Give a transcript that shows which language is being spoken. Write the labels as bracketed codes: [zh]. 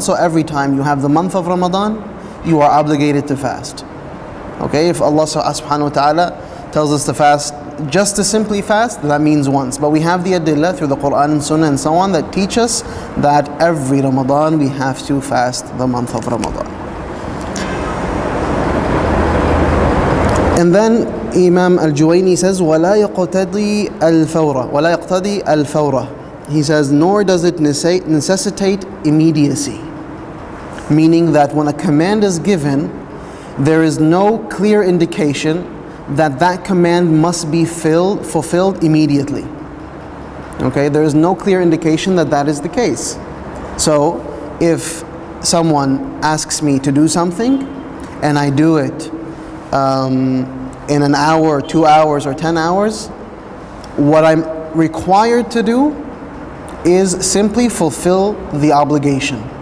[en] So every time you have the month of Ramadan, you are obligated to fast. Okay, if Allah subhanahu wa ta'ala tells us to fast just to simply fast, that means once. But we have the adillah through the Quran and Sunnah and so on that teach us that every Ramadan we have to fast the month of Ramadan. And then Imam Al-Juwayni says, [ar] وَلَا يَقْتَضِي الْفَوْرَ وَلَا يَقْتَضِي الْفَوْرَ. [en] He says, nor does it necessitate immediacy. Meaning that when a command is given, there is no clear indication that that command must be fulfilled immediately. Okay, there is no clear indication that that is the case. So if someone asks me to do something and I do it in an hour, 2 hours, or 10 hours, what I'm required to do is simply fulfill the obligation.